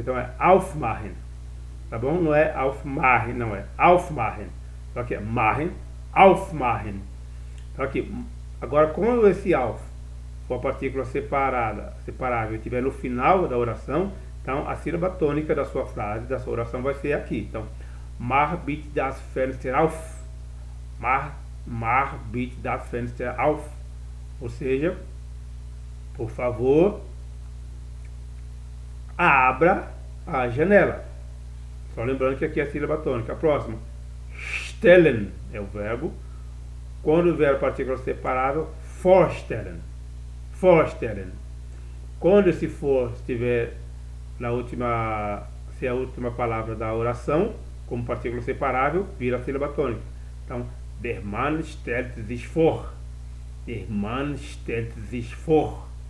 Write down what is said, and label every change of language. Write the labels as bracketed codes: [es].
[pt] Então é aufmachen. Tá bom? Não é aufmachen, não é aufmachen. Então aqui é machen, aufmachen. Então aqui, agora quando esse auf for a partícula separável, estiver no final da oração, então a sílaba tônica da sua frase, da sua oração vai ser aqui. [de] Então, mach bitte das Fenster auf. Mach bitte das Fenster auf. [pt] Ou seja, por favor, abra a janela. Só lembrando que aqui é a sílaba tônica. A próxima, stellen é o verbo. Quando o verbo partícula separável, vorstellen. Vorstellen. Quando esse for estiver na última, se é a última palavra da oração, como partícula separável, vira a sílaba tônica. [de] Então, der Mann stellt sich vor. Der Mann stellt sich vor.